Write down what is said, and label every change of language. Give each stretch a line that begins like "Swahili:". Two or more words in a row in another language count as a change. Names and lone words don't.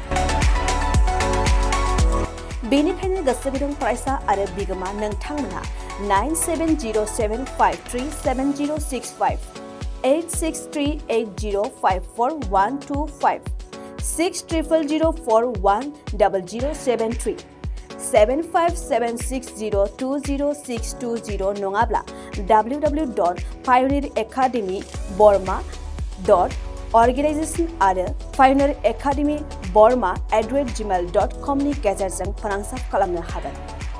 Bodo: बेनिखायनो गोसो गुदुं फरायसा आरो बिगोमा नोंथांमोनहा 9707537065 8638054125 6000410073 7576020620 नङाब्ला www.pioneeracademy.burma.organization आरो pioneeracademy.burma@gmail.com नि गेजेरजों फोनांजाब खालामनो हागोन।